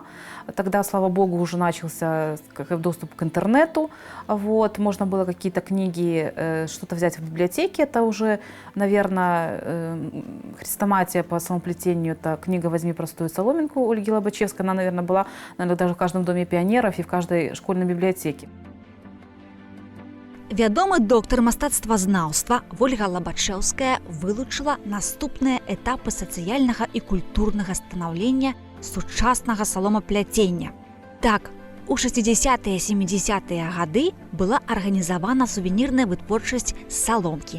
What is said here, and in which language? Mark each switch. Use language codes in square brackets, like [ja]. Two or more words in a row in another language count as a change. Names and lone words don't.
[ru] Тогда, слава богу, уже начался доступ к интернету. Вот. Можно было какие-то книги, что-то взять в библиотеке. Это уже, наверное, хрестоматия по самоплетению. Это книга «Возьми простую соломинку» Ольги Лобачевской. Она, наверное, была даже в каждом доме пионеров и в каждой школьной библиотеке. [be] Вядомы доктар мастацтвазнаўства Вольга Лабачэўская вылучыла наступныя этапы сацыяльнага і культурнага станаўлення сучаснага саломапляцення. Так, у 60-е 70-е гады была арганізавана сувенірная вытворчасць саломкі.